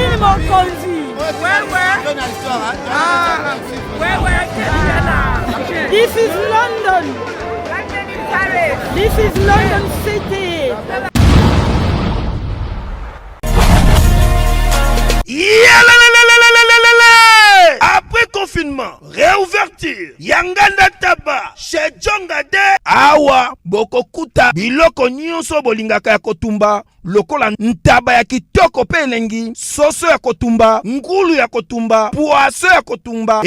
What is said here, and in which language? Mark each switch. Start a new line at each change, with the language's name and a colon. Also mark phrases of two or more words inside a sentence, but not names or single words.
English: mokonzi. This is London. This is London City.
French: Après confinement, réouverture,
Lingala: Yanganda Taba, chez Djongade, Awa, Bokokuta, Biloko Nyonso Bolingaka ya Kotumba, lokola ntaba ya kitoko pe elengi, soso ya kotumba, ngulu ya kotumba, poaso ya kotumba.